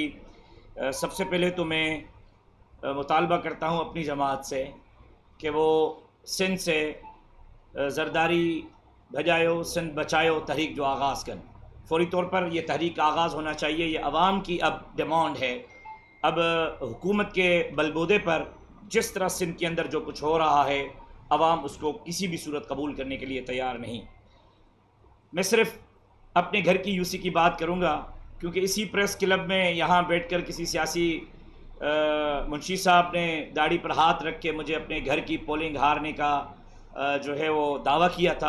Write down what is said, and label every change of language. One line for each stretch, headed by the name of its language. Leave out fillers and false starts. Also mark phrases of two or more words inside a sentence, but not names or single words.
Urdu: سب سے پہلے تو میں مطالبہ کرتا ہوں اپنی جماعت سے کہ وہ سندھ سے
Sindhi: ज़रदारी भजायो सिंध बचायो
Urdu: تحریک جو آغاز کریں. فوری طور پر یہ تحریک کا آغاز ہونا چاہیے. یہ عوام کی اب ڈیمانڈ ہے. اب حکومت کے بل بوتے پر جس طرح سندھ کے اندر جو کچھ ہو رہا ہے، عوام اس کو کسی بھی صورت قبول کرنے کے لیے تیار نہیں. میں صرف اپنے گھر کی یوسی کی بات کروں گا، کیونکہ اسی
English: press club
Urdu: میں یہاں بیٹھ کر کسی سیاسی منشی صاحب نے داڑھی پر ہاتھ رکھ کے مجھے اپنے گھر کی پولنگ ہارنے کا جو ہے وہ دعویٰ کیا تھا.